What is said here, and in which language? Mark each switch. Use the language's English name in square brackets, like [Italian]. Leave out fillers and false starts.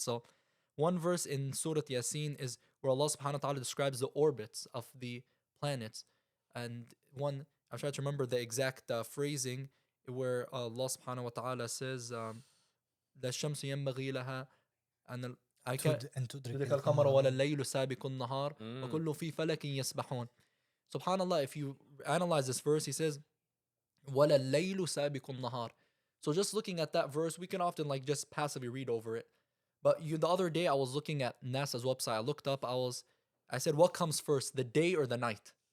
[English] So one verse in Surah Yasin is where Allah subhanahu wa ta'ala describes the orbits of the planets. And one, I'm trying to remember the exact phrasing, where Allah subhanahu wa ta'ala says, [Arabic] لا الشمس ينبغي لها أن [English] I can't [Arabic] أن تدرك تدرك القمر ولا الليل سابق النهار وكل في فلك يسبحون. [English] SubhanAllah, if you analyze this verse, he says, [Arabic] ولا الليل سابق النهار. [English] So just looking at that verse, we can often like just passively read over it. But the other day I was looking at NASA's website. I looked up, I said, what comes first, the day or the night?